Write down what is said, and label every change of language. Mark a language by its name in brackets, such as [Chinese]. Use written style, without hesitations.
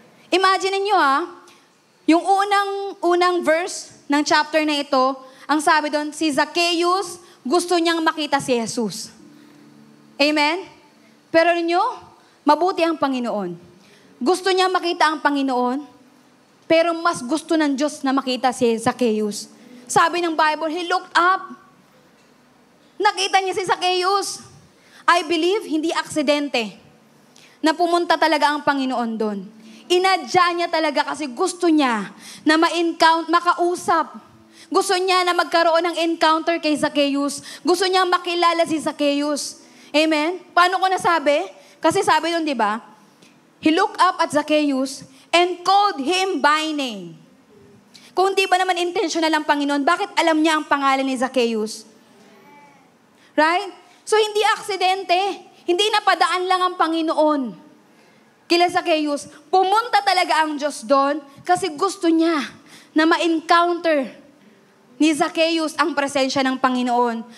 [Filipino] Imagine niyo yung unang verse ng chapter na ito, ang sabi doon, si Zacchaeus gusto niyang makita si Jesus. Amen? Pero niyo, mabuti ang Panginoon. Gusto niya makita ang Panginoon, pero mas gusto ng Diyos na makita si Zacchaeus. Sabi ng [English] Bible, he looked up. [Filipino] Nakita niya si Zacchaeus. [English] I believe, [Filipino] hindi aksidente na pumunta talaga ang Panginoon doon. Inadya niya talaga kasi gusto niya na makausap. Gusto niya na magkaroon ng encounter kay Zacchaeus. Gusto niya makilala si Zacchaeus. Amen? Paano ko nasabi? Kasi sabi doon, di ba? [English] He looked up at Zacchaeus and called him by name. [Filipino] Kung di ba naman intentional ang Panginoon, bakit alam niya ang pangalan ni Zacchaeus? [English] Right? [Filipino] So hindi aksidente. Hindi napadaan lang ang Panginoon kila Zacchaeus. Pumunta talaga ang Diyos doon kasi gusto niya na ma-encounter ni Zacchaeus ang presensya ng Panginoon.